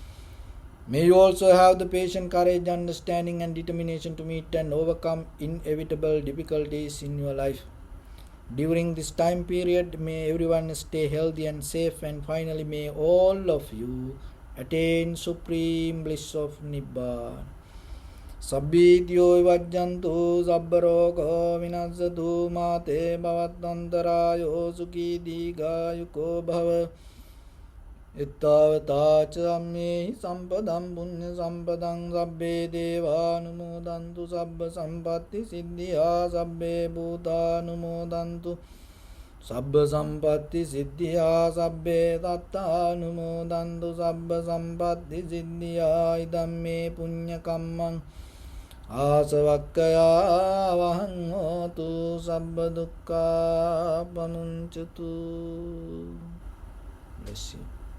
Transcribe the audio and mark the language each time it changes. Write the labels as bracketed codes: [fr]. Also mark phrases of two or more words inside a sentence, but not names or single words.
[en] May you also have the patience, courage, understanding and determination to meet and overcome inevitable difficulties in your life. During this time period, may everyone stay healthy and safe, and finally may all of you attain supreme bliss of Nibbana. [pi] Sabbidyo vajjantu sabbarogo vinasatu mate bhavatantarayo sukhi digayuko bhava. Ittavata chamme sampadam punya sampadam sabbe deva numodantu sabba sampatti siddhya sabbe bhuta numodantu sabba sampatti siddhya sabbe tatta numodantu sabba sampatti siddhya idamme punya kammang asavakkaya vahang hotu sabba dukkha pamuncatu. [en] Bless you.